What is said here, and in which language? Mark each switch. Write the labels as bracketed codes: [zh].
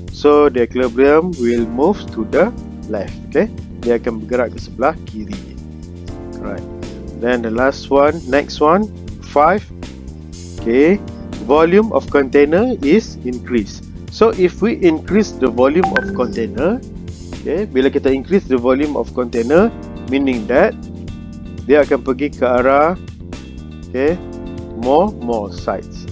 [en] So the equilibrium will move to the left. [id] Okay, dia akan bergerak ke sebelah kiri. [en] Right. Then the last one, next one, 5. Okay, volume of container is increased. So if we increase the volume of container, okay, [id] bila kita [en] increase the volume of container, meaning that [id] dia akan pergi ke arah, [en] okay, more sides.